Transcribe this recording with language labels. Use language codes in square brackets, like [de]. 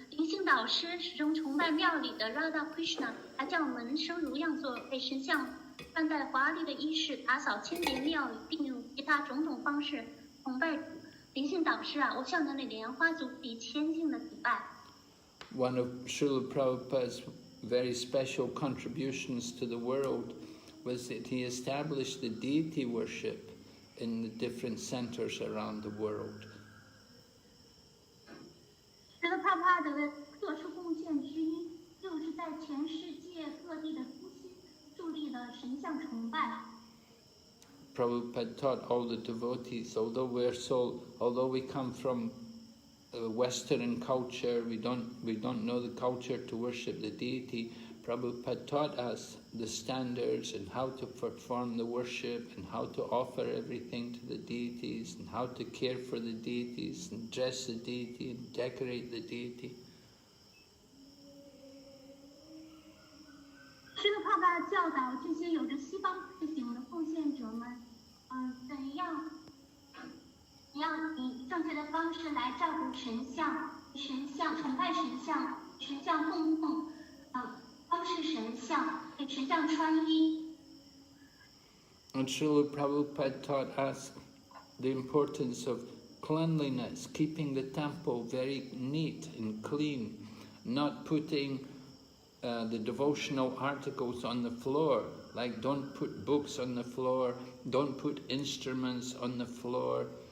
[zh] 灵性导师始终崇拜庙里的 Radha Krishna， 还叫门生如样做为神像穿戴华丽的衣饰，打扫清洁庙宇，并用其他种种方式崇拜主。灵性导师啊，我向着你的莲花足底谦敬的礼拜。 [en] One of Srila Prabhupada's very special contributions to the world was that he established the deity worship in the different centers around the world. [zh] 这个帕帕的特殊贡献之一，就是在全世界各地的中心树立了神像崇拜。 [en] Prabhupada taught all the devotees, although we come from Western culture, we don't know the culture to worship the deity. Prabhupada taught us the standards and how to perform the worship and how to offer everything to the deities and how to care for the deities and dress the deity and decorate the deity. [zh] 这个帕帕教导这些有着西方背景的奉献者们，怎样以正确的方式来照顾神像、崇拜神像、神像供奉，装饰神像，给神像穿衣。 [en] And Srila Prabhupada taught us the importance of cleanliness, keeping the temple very neat and clean, not putting the devotional articles on the floor, like don't put books on the floor, don't put instruments on the floor.